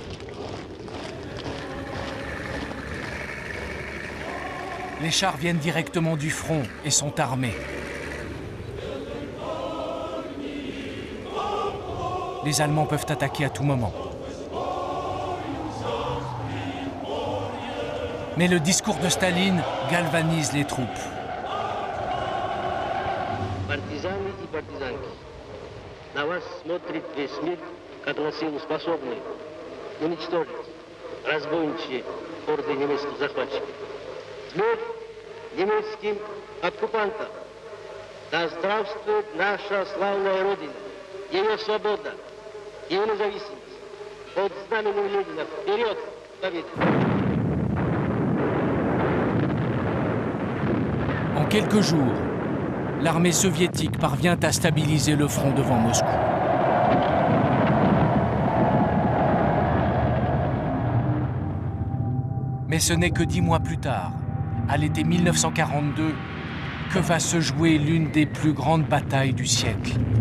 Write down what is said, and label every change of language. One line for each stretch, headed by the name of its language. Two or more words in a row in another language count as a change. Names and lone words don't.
French: Les chars viennent directement du front et sont armés. Les Allemands peuvent attaquer à tout moment. Mais le discours de Staline galvanise les troupes.
Russian: Партизаны и партизанки, на вас смотрит весь мир, как на силу способны уничтожить разбойничьи орды немецких захватчиков. Смерть немецким оккупантам! Да здравствует наша славная Родина, ее свобода, ее независимость. Под знаменем Ленина вперед к победе!
French: En quelques jours, l'armée soviétique parvient à stabiliser le front devant Moscou. Mais ce n'est que 10 mois plus tard, à l'été 1942, que va se jouer l'une des plus grandes batailles du siècle.